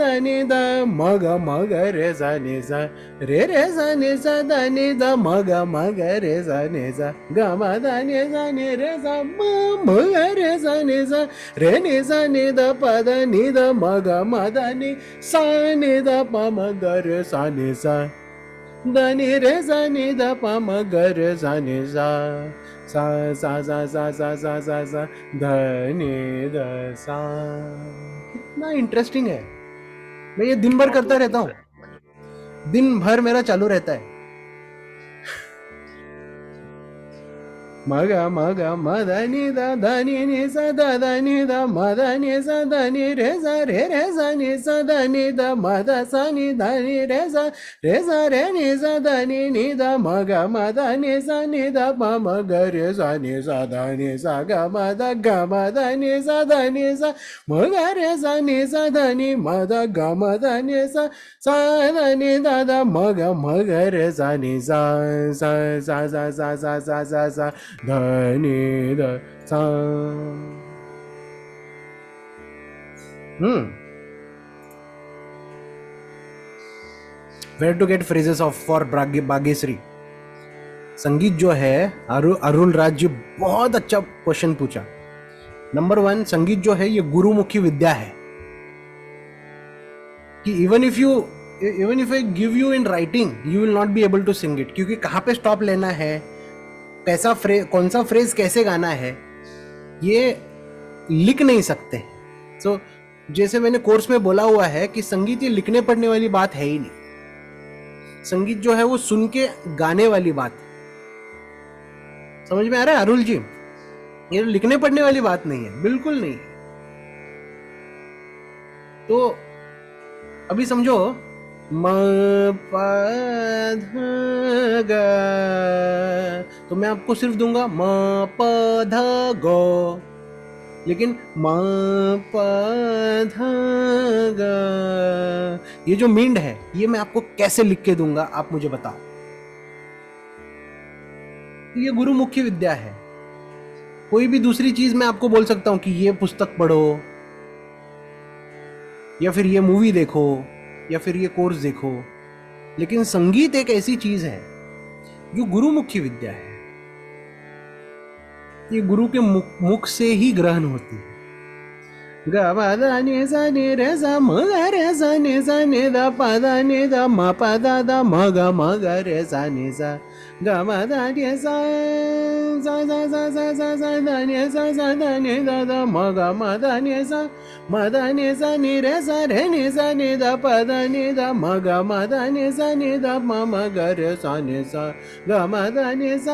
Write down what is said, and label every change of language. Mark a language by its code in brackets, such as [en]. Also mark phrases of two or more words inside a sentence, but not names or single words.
[hi] नि द म ग रे सा रे सा ध नि द म ग रे सा ग म ध नि रे सा म ग रे सा रे नि द प द नि द म ध नि द प म ग रे सा ध नि रे सा नि द प म ग रे सा सा सा सा सा सा सा सा सा ध नि ध सा। कितना इंटरेस्टिंग है। मैं ये दिन भर करता रहता हूँ, दिन भर मेरा चालू रहता है। मग मग मद नि द ध नि नि स द ध नि द मद नि स ध नि रे स नि स ध नि द मद स नि ध नि रे स रे नि स ध नि द मग मद नि स नि द प म ग रे स नि स ध नि स ग म द नि स ध नि स म ग रे स नि स ध नि म द ग म द नि स ध नि द द म ग रे स नि स स स स स स स स स ध नि ध सा। [en] Where to get phrases of for भाग्यश्री? [hi] संगीत जो है, अरुण राज जी बहुत अच्छा क्वेश्चन पूछा। नंबर 1, संगीत जो है ये गुरुमुखी विद्या है कि [en] even if I give you in writing you will not be able to sing it, [hi] क्योंकि कहाँ पे स्टॉप लेना है, कैसा कौन सा फ्रेज कैसे गाना है, ये लिख नहीं सकते। सो जैसे मैंने कोर्स में बोला हुआ है कि संगीत ये लिखने पढ़ने वाली बात है ही नहीं। संगीत जो है वो सुन के गाने वाली बात है। समझ में आ रहा है अरुल जी? ये लिखने पढ़ने वाली बात नहीं है, बिल्कुल नहीं। तो अभी समझो म प ध ग, तो मैं आपको सिर्फ दूंगा म प ध ग, लेकिन म प ध ग ये जो मींड है ये मैं आपको कैसे लिख के दूंगा, आप मुझे बताओ। ये गुरुमुखी विद्या है। कोई भी दूसरी चीज मैं आपको बोल सकता हूं कि ये पुस्तक पढ़ो, या फिर ये मूवी देखो, या फिर ये कोर्स देखो, लेकिन संगीत एक ऐसी चीज है जो गुरुमुखी विद्या है। ये गुरु के मुख से ही ग्रहण होती है। ग म द नि सा नि रे सा म ग रे सा नि सा नि द प द नि द म प द द म ग रे सा नि सा ग म द नि सा सा सा सा सा सा सा द नि सा सा द नि द द म द नि सा म द नि सा नि रे नि सा नि द प द नि द म द नि सा नि द म ग रे सा नि सा ग म द नि सा।